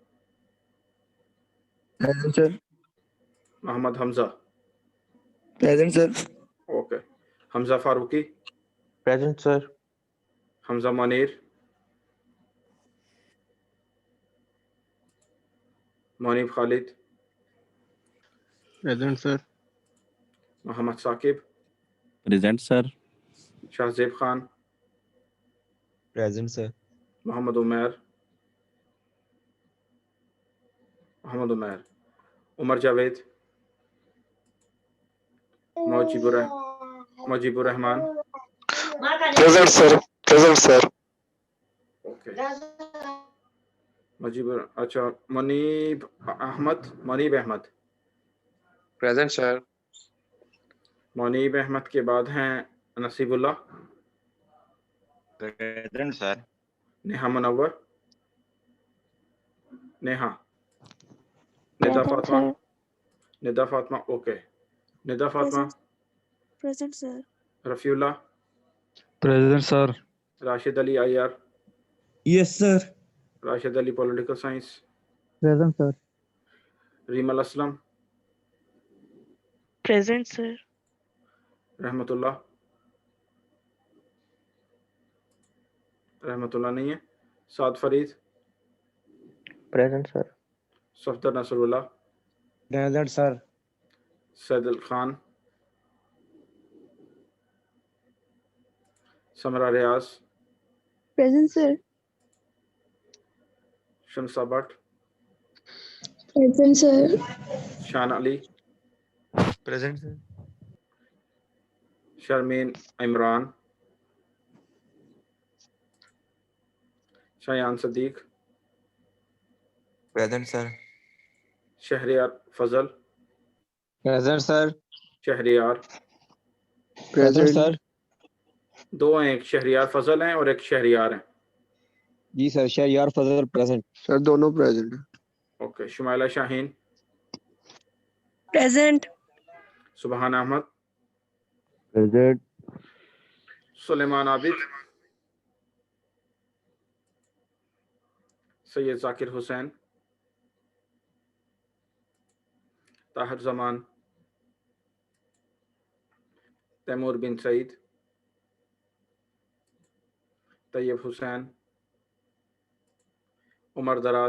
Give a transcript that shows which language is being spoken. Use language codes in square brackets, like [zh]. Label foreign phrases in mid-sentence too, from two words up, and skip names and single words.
[en] Present, sir. [ur] محمد حمزہ, [en] Present, sir. [ur] اوکے. حمزہ فاروقی, [en] Present, sir. [ur] حمزہ منیر, منیب خالد, [en] Present, sir. [ur] محمد ثاقب, [en] Present, sir. [ur] شاہزیب خان, [en] Present, sir. [ur] محمد عمیر, عمر جاوید, مجیب الرحمان. [en] Present, sir. Present, sir. [ur] اوکے اچھا منیب احمد. [en] Present, sir. [ur] منیب احمد کے بعد ہیں نصیب اللہ, [en] Present, sir. [ur] نیہا منور, نیہا, ندا فاطمہ, اوکے, ندا فاطمہ, [en] Present, sir. [ur] رفیع اللہ, [en] Present, sir. [ur] راشد علی IR, [en] Yes, sir. [ur] راشد علی [en] political science, Present, sir. [ur] ریمل اسلم, [en] Present, sir. [ur] رحمت اللہ نہیں ہے, سعد فرید, [en] Present, sir. [ur] صفدر نصر اللہ, [en] Present, sir. [ur] سید الخان, سمرہ ریاض, [en] Present, sir. [ur] شمسہ بٹ, [en] Present, sir. [ur] شان علی, [en] Present, sir. [ur] شرمین عمران, شایان صدیق, [en] Present, sir. [ur] شہریار فضل, [en] Present, sir. [ur] شہریار, [en] Present, sir. [ur] دو ہیں, ایک شہریار فضل ہیں اور ایک شہریار ہیں. جی سر, شہریار فضل present. سر دونوں پریزنٹ ہیں. اوکے, شمائلہ شاہین, [en] Present. [ur] سبحان احمد, [en] Present. [ur] سلیمان عابد, سید ذاکر حسین, طاہر زمان, تیمور بن سعید, طیب حسین, عمر دراز,